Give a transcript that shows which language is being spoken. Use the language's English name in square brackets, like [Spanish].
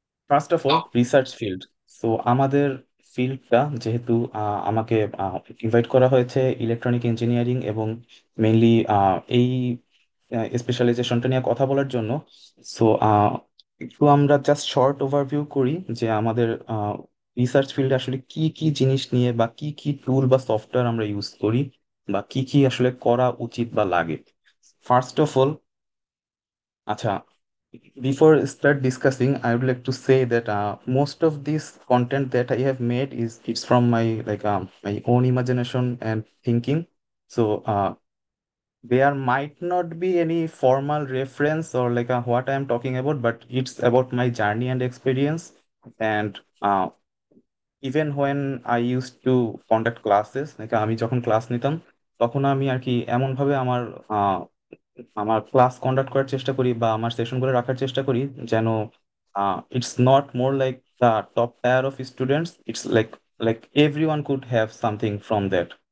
[English] first of all [Bangla] research field. So আমাদের ফিল্ডটা যেহেতু আমাকে ইনভাইট করা হয়েছে ইলেকট্রনিক ইঞ্জিনিয়ারিং এবং মেইনলি এই স্পেশালাইজেশনটা নিয়ে কথা বলার জন্য। সো একটু আমরা [English] just short overview [Bangla] করি যে আমাদের রিসার্চ ফিল্ডে আসলে কি কি জিনিস নিয়ে বা কি কি টুল বা সফটওয়্যার আমরা ইউজ করি বা কি কি আসলে করা উচিত বা লাগে। ফার্স্ট অফ অল, আচ্ছা, [English] before start discussing, I would like to say that most of this content that I have made it's from my my own imagination and thinking. So there might not be any formal reference or what I am talking about, but it's about my journey and experience. And even when I used to conduct classes, [Bangla] আমি যখন class নিতাম, তখন আমি আর কি এমন ভাবে আমার class conduct করার চেষ্টা করি বা আমার সেশনগুলো রাখার চেষ্টা করি যেন [English] It's not more like the top tier of students, it's like everyone could have something from that.